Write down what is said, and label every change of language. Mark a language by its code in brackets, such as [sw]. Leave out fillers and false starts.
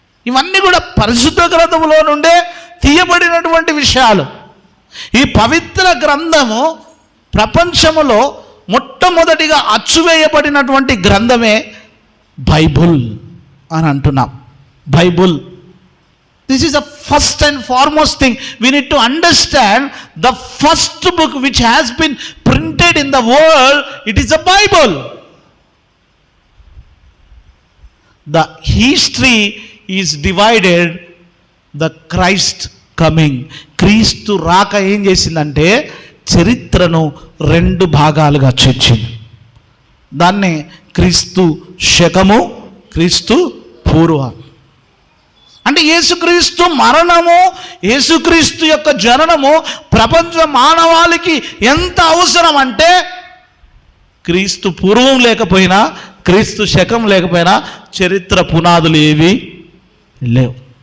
[te] ఇవన్నీ కూడా పరిశుద్ధ గ్రంథములో నుండే తీయబడినటువంటి విషయాలు. ఈ పవిత్ర గ్రంథము ప్రపంచములో మొట్టమొదటిగా అచ్చువేయబడినటువంటి గ్రంథమే బైబుల్ అని అంటున్నాం. [en] Bible, this is the first and foremost thing. We need to understand the first book which has been printed in the world, it is the Bible. The history is divided, the Christ coming. [te] క్రీస్తు రాక ఏం చేసిందంటే చరిత్రను 2 భాగాలుగా చేర్చింది. దాన్నే క్రీస్తు శకము, క్రీస్తు పూర్వం. అంటే యేసుక్రీస్తు మరణము, యేసుక్రీస్తు యొక్క జననము ప్రపంచ మానవాళికి ఎంత అవసరం అంటే, క్రీస్తు పూర్వం లేకపోయినా, క్రీస్తు శకం లేకపోయినా చరిత్ర పునాదులు ఏవి లేవు.